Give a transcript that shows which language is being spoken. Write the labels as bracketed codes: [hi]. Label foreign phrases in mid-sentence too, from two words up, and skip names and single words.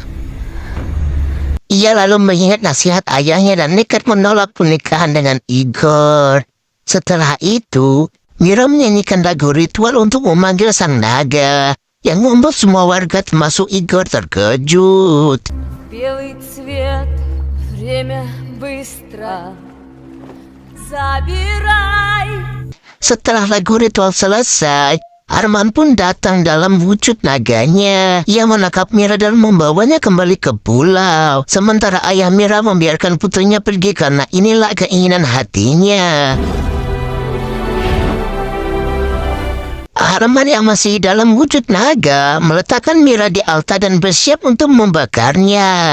[id] Ia lalu mengingat nasihat ayahnya dan nekat menolak pernikahan dengan Igor. Setelah itu, Mira menyanyikan lagu ritual untuk memanggil sang naga, yang membuat semua warga termasuk Igor terkejut. [ru] Белый цвет, время быстро забирай. [id] Setelah lagu ritual selesai, Arman pun datang dalam wujud naganya. Ia menangkap Mira dan membawanya kembali ke pulau. Sementara ayah Mira membiarkan putrinya pergi karena inilah keinginan hatinya. Arman yang masih dalam wujud naga meletakkan Mira di altar dan bersiap untuk membakarnya.